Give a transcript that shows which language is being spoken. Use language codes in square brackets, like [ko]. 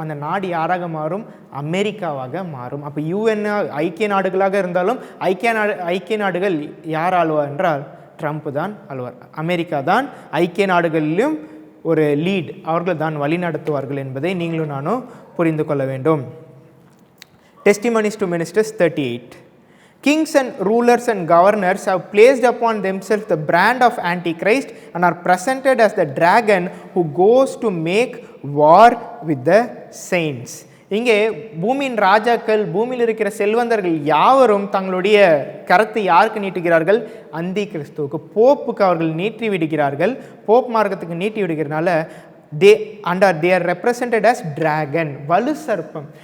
[ta] அந்த நாடு யாராக மாறும்? அமெரிக்காவாக மாறும். அப்போ UN ஐக்கிய நாடுகளாக இருந்தாலும் ஐக்கிய நாடுகள் யார் ஆளுவார் என்றால் ட்ரம்ப் தான் ஆளுவார். அமெரிக்கா தான் ஐக்கிய நாடுகளிலும் ஒரு லீட், அவர்கள் தான் வழி நடத்துவார்கள் என்பதை நீங்களும் நானும் புரிந்து கொள்ள வேண்டும். [en] Testimonies to Ministers 38. Kings and rulers and governors have placed upon themselves the brand of Antichrist and are presented as the dragon who goes to make war with the saints. [ta] இங்கே பூமியின் ராஜாக்கள், பூமியில் இருக்கிற செல்வந்தர்கள் யாவரும் தங்களுடைய கரத்தை யாருக்கு நீட்டுகிறார்கள்? அந்தி கிறிஸ்துவுக்கு, போப்புக்கு அவர்கள் நீட்டி விடுகிறார்கள். போப் மார்க்கத்துக்கு நீட்டி விடுகிறனால [en] they are represented as dragon, [ta] வலு சர்ப்பம்.